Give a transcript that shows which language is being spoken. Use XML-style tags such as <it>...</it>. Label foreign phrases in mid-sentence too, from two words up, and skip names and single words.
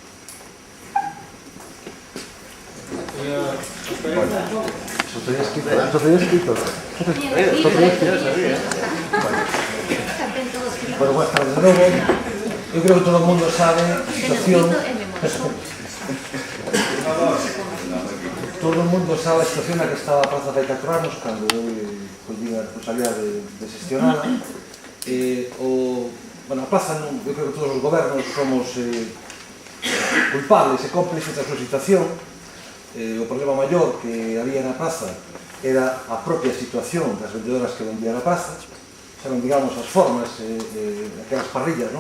<es>Bueno, buenas tardes de nuevo. Yo creo que todo el mundo sabe la situación. Todo el mundo sabe la situación en la que estaba</es> <gl>a Praza de 4 anos cando eu collí a responsabilidade de xestionada. A praza, eu creo que todos os gobernos somos culpables e cómplices da súa situación. O problema maior que había na praza era a propia situación das vendedoras que vendían na praza, xa non digamos as formas aquelas parrillas, non?</gl>